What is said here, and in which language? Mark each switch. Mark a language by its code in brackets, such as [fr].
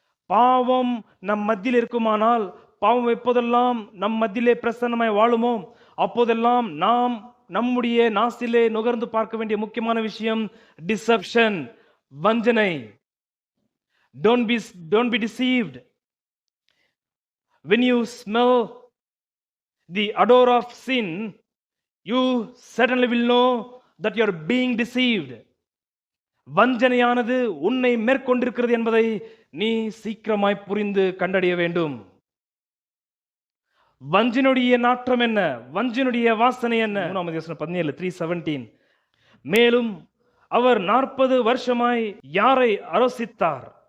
[ta] பாவம் நம் மத்தியில் இருக்குமானால், பாவம் எப்போதெல்லாம் நம் மத்தியிலே பிரசன்னமாய் வாழுமோ அப்போதெல்லாம் நாம் நம்முடைய நாசிலே நுகர்ந்து பார்க்க வேண்டிய முக்கியமான விஷயம் டிசெப்ஷன், வஞ்சனை. [en] Don't be deceived. When you smell the odor of sin, you certainly will know that you are being deceived. [ta] வஞ்சனையானது உன்னை மேற்கொண்டிருக்கிறது என்பதை நீ சீக்கிரமாய் புரிந்து கண்டறிய வேண்டும். வஞ்சினுடைய நாற்றம் என்ன? வஞ்சினுடைய வாசனை என்ன? 3 3:17. மேலும் அவர் 40 வருஷமாய் யாரை அரோசித்தார்?